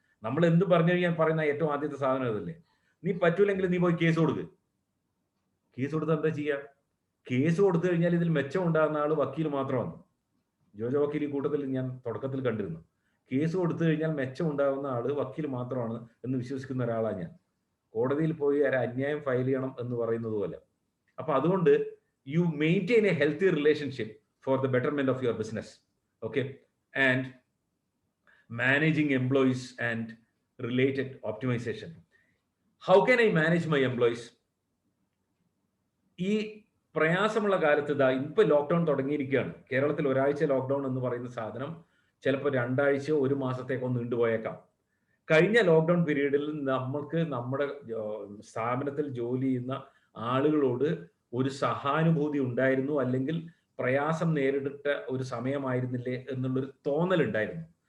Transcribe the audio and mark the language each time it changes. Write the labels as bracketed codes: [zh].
[ml] നമ്മൾ എന്ത് പറഞ്ഞു കഴിഞ്ഞാൽ പറയുന്ന ഏറ്റവും ആദ്യത്തെ സാധനം അതല്ലേ, നീ പറ്റൂലെങ്കിൽ നീ പോയി കേസ് കൊടുക്കുക. കേസ് കൊടുത്താൽ എന്താ ചെയ്യുക? കേസ് കൊടുത്തു കഴിഞ്ഞാൽ ഇതിൽ മെച്ചം ഉണ്ടാകുന്ന ആള് വക്കീൽ മാത്രമാണ്. ജോജോ വക്കീൽ ഈ കൂട്ടത്തിൽ ഞാൻ തുടക്കത്തിൽ കണ്ടിരുന്നു. കേസ് കൊടുത്തു കഴിഞ്ഞാൽ മെച്ചം ഉണ്ടാകുന്ന ആള് വക്കീൽ മാത്രമാണ് എന്ന് വിശ്വസിക്കുന്ന ഒരാളാണ് ഞാൻ. കോടതിയിൽ പോയി ഒരു അന്യായം ഫയൽ ചെയ്യണം എന്ന് പറയുന്നത് പോലെ. അപ്പൊ അതുകൊണ്ട് [en] You maintain a healthy relationship for the betterment of your business, okay, and managing employees and related optimization. How can I manage my employees? [ml] ഈ പ്രയാസമുള്ള കാലത്ത് ഇതാ ഇപ്പൊ ലോക്ക്ഡൌൺ തുടങ്ങിയിരിക്കുകയാണ്. കേരളത്തിൽ ഒരാഴ്ച ലോക്ക്ഡൌൺ എന്ന് പറയുന്ന സാധനം ചിലപ്പോൾ 2 ആഴ്ചയോ 1 മാസത്തേക്കോ നീണ്ടുപോയേക്കാം. കഴിഞ്ഞ ലോക്ക്ഡൌൺ പീരീഡിൽ നമുക്ക് നമ്മുടെ സ്ഥാപനത്തിൽ ജോലി ചെയ്യുന്ന ആളുകളോട് ഒരു സഹാനുഭൂതി ഉണ്ടായിരുന്നു, അല്ലെങ്കിൽ പ്രയാസം നേരിട്ട ഒരു സമയമായിരുന്നില്ലേ എന്നുള്ളൊരു തോന്നലുണ്ടായിരുന്നു.